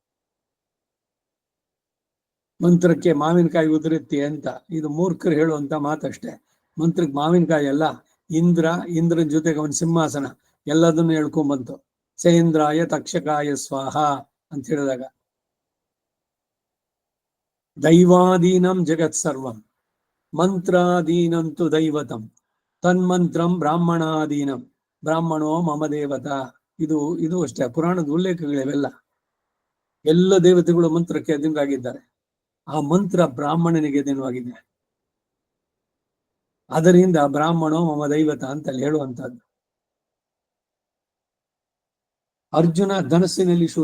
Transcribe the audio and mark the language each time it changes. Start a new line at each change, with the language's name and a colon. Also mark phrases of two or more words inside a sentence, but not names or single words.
Kannada: ಮಂತ್ರಕ್ಕೆ ಮಾವಿನಕಾಯಿ ಉದುರುತ್ತೆ ಅಂತ ಇದು ಮೂರ್ಖರು ಹೇಳುವಂತ ಮಾತಷ್ಟೇ. ಮಂತ್ರಕ್ಕೆ ಮಾವಿನಕಾಯಿ ಅಲ್ಲ, ಇಂದ್ರನ ಜೊತೆಗೆ ಅವನ ಸಿಂಹಾಸನ ಎಲ್ಲದನ್ನು ಹೇಳ್ಕೊಂಬಂತು.
Sanskrit: ಸೇಂದ್ರಾಯ ತಕ್ಷಕಾಯ ಸ್ವಾಹ
Kannada: ಅಂತ ಹೇಳಿದಾಗ,
Sanskrit: ದೈವಾಧೀನಂ ಜಗತ್ ಸರ್ವಂ ಮಂತ್ರಾಧೀನಂತು ದೈವತಂ ತನ್ಮಂತ್ರಂ ಬ್ರಾಹ್ಮಣಾಧೀನಂ ಬ್ರಾಹ್ಮಣೋ ಮಮ ದೇವತಾ.
Kannada: ಇದು ಅಷ್ಟೇ, ಪುರಾಣದ ಉಲ್ಲೇಖಗಳಿವೆಲ್ಲ. ಎಲ್ಲ ದೇವತೆಗಳು ಮಂತ್ರಕ್ಕೆ ಅಧೀನರಾಗಿದ್ದಾರೆ. ಆ ಮಂತ್ರ ಬ್ರಾಹ್ಮಣನಿಗೆ ಅಧೀನವಾಗಿದೆ. ಅದರಿಂದ
Sanskrit: ಬ್ರಾಹ್ಮಣೋ ಮಮ ದೈವತ
Kannada: ಅಂತಲ್ಲಿ ಹೇಳುವಂತಹದ್ದು. ಅರ್ಜುನ ಧನಸ್ಸಿನಲ್ಲಿ ಶೂರ.